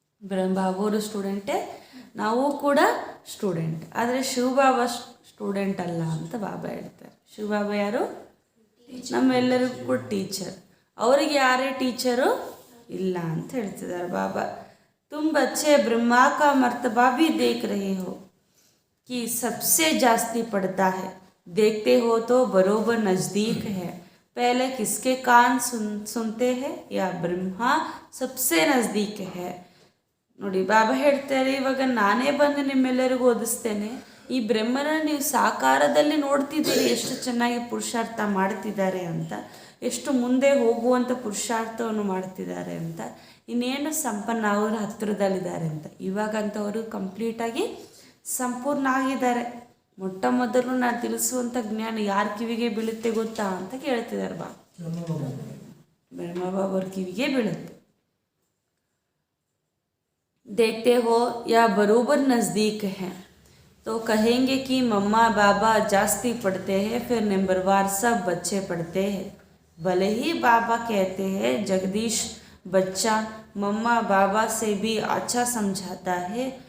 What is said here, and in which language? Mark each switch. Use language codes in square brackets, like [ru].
[kn] ಬಾಬಾ ಅವರು ಸ್ಟೂಡೆಂಟೇ, ನಾವು ಕೂಡ ಸ್ಟೂಡೆಂಟ್. ಆದರೆ ಶಿವಬಾಬಾ ಸ್ಟೂಡೆಂಟ್ ಅಲ್ಲ ಅಂತ ಬಾಬಾ ಹೇಳ್ತಾರೆ. ಶಿವಬಾಬಾ ಯಾರು? ನಮ್ಮೆಲ್ಲರಿಗೂ ಕೂಡ ಟೀಚರ್. ಅವರಿಗೆ ಯಾರೇ ಟೀಚರು ಇಲ್ಲ ಅಂತ ಹೇಳ್ತಿದ್ದಾರೆ ಬಾಬಾ. [hi] तुम बच्चे ब्रह्मा का मर्तबा भी देख रहे हो कि सबसे जास्ती पड़ता है, देखते हो तो बरोबर नज़दीक है. पहले किसके कान सुनते हैं? या ब्रह्मा सबसे नज़दीक है. [kn] ನೋಡಿ, ಬಾಬಾ ಹೇಳ್ತಾರೆ ಇವಾಗ ನಾನೇ ಬಂದು ನಿಮ್ಮೆಲ್ಲರಿಗೂ ಓದಿಸ್ತೇನೆ. ಈ ಬ್ರಹ್ಮನ ನೀವು ಸಾಕಾರದಲ್ಲಿ ನೋಡ್ತಿದ್ದೀರಿ, ಎಷ್ಟು ಚೆನ್ನಾಗಿ ಪುರುಷಾರ್ಥ ಮಾಡ್ತಿದ್ದಾರೆ ಅಂತ, ಎಷ್ಟು ಮುಂದೆ ಹೋಗುವಂಥ ಪುರುಷಾರ್ಥವನ್ನು ಮಾಡ್ತಿದ್ದಾರೆ ಅಂತ. ಇನ್ನೇನು ಸಂಪನ್ನ ಅವರ ಹತ್ತಿರದಲ್ಲಿದ್ದಾರೆ ಅಂತ. ಇವಾಗಂತವರು ಕಂಪ್ಲೀಟಾಗಿ ಸಂಪೂರ್ಣ ಆಗಿದ್ದಾರೆ. ಮೊಟ್ಟ ಮೊದಲು ನಾನು ತಿಳಿಸುವಂಥ ಜ್ಞಾನ ಯಾರ ಕಿವಿಗೆ ಬೀಳುತ್ತೆ ಗೊತ್ತಾ ಅಂತ ಕೇಳ್ತಿದ್ದಾರೆ ಬ್ರಹ್ಮ ಬಾಬಾ ಅವ್ರ ಕಿವಿಗೆ ಬೀಳುತ್ತೆ. [hi] देखते हो या बरोबर नज़दीक हैं तो कहेंगे कि मम्मा बाबा जास्ती पढ़ते हैं, फिर नंबरवार सब बच्चे पढ़ते हैं. भले ही बाबा कहते हैं जगदीश बच्चा मम्मा बाबा से भी अच्छा समझाता है.